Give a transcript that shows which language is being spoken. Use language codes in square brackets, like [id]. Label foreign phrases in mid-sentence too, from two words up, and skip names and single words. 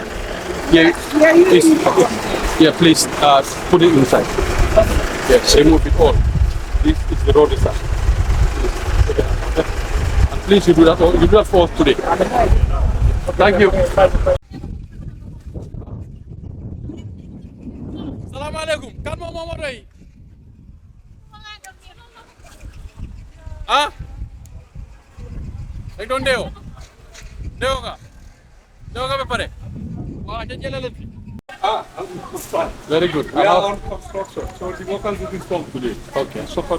[en] Yeah, yeah. Please put it inside. Yes, remove it all. This is the road side. And please, you do that. You do that for us today. Thank you. [ar] Assalamu alaikum. [wo] Kan mo momo doy. Ah? Rek doon deewoo nga ba pare waaw jëlee leen fi [en] very good. We are on construction, so the workers will come today. Okay. Support